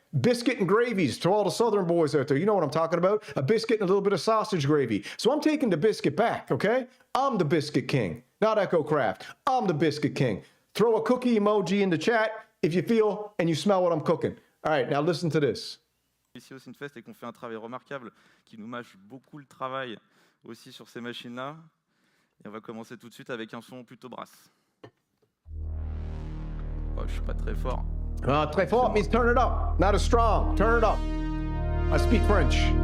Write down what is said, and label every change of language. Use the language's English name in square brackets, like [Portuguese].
[English] Biscuit and gravies to all the Southern boys out there. You know what I'm talking about. A biscuit and a little bit of sausage gravy. So I'm taking the biscuit back, okay? I'm the Biscuit King, not Echo Craft. I'm the Biscuit King. Throw a cookie emoji in the chat if you feel and you smell what I'm cooking. All right, now listen to this. [French] Ici au Synthfest et qu'on fait un travail remarquable qui nous mâche beaucoup le travail aussi sur ces machines-là. Et on va commencer tout de suite avec un son plutôt brasse. Oh, je suis pas très fort. [English] Très fort means turn it up, not as strong. Turn it up. I speak French.